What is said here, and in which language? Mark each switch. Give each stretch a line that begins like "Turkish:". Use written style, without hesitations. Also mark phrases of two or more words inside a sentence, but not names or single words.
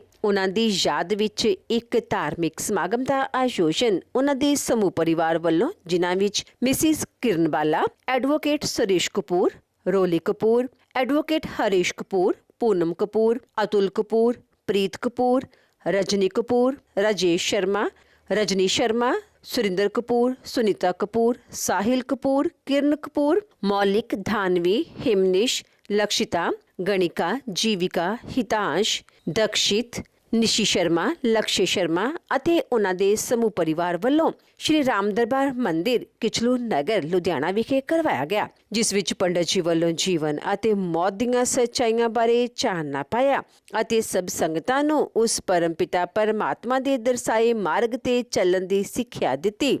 Punjabi: ਉਹਨਾਂ ਦੀ ਯਾਦ ਵਿੱਚ ਇੱਕ ਧਾਰਮਿਕ ਸਮਾਗਮ ਦਾ ਆਯੋਜਨ ਉਹਨਾਂ ਦੇ ਸਮੂਹ ਪਰਿਵਾਰ ਵੱਲੋਂ, ਜਿਨ੍ਹਾਂ ਵਿੱਚ ਮਿਸਿਸ ਕਿਰਨ ਬਾਲਾ, ਐਡਵੋਕੇਟ ਸੁਰੇਸ਼ ਕਪੂਰ, ਰੋਲੀ ਕਪੂਰ, ਐਡਵੋਕੇਟ ਹਰੀਸ਼ ਕਪੂਰ, ਪੂਨਮ ਕਪੂਰ, ਅਤੁਲ ਕਪੂਰ, ਪ੍ਰੀਤ ਕਪੂਰ, रजनी कपूर, राजेश शर्मा, रजनी शर्मा, सुरिंदर कपूर, सुनीता कपूर, साहिल कपूर, किरण कपूर, मौलिक, धानवी, हिमनिश, लक्षिता, गणिका, जीविका, हितांश, दक्षित, निशी शर्मा, लक्ष्य शर्मा ਅਤੇ ਉਹਨਾਂ ਦੇ ਸਮੂਹ ਪਰਿਵਾਰ ਵੱਲੋਂ ਸ਼੍ਰੀ ਰਾਮ ਦਰਬਾਰ ਮੰਦਿਰ ਕਿਚਲੂ ਨਗਰ ਲੁਧਿਆਣਾ ਵਿਖੇ ਕਰਵਾਇਆ ਗਿਆ, ਜਿਸ ਵਿੱਚ ਪੰਡਤ ਜੀ ਵੱਲੋਂ ਜੀਵਨ ਅਤੇ ਮੌਤ ਦੀਆਂ ਸੱਚਾਈਆਂ ਬਾਰੇ ਚਾਨਣਾ ਪਾਇਆ ਅਤੇ ਸਭ ਸੰਗਤਾਂ ਨੂੰ ਉਸ ਪਰਮਪਿਤਾ ਪਰਮਾਤਮਾ ਦੇ ਦਰਸਾਏ ਮਾਰਗ ਤੇ ਚੱਲਣ ਦੀ ਸਿੱਖਿਆ ਦਿੱਤੀ।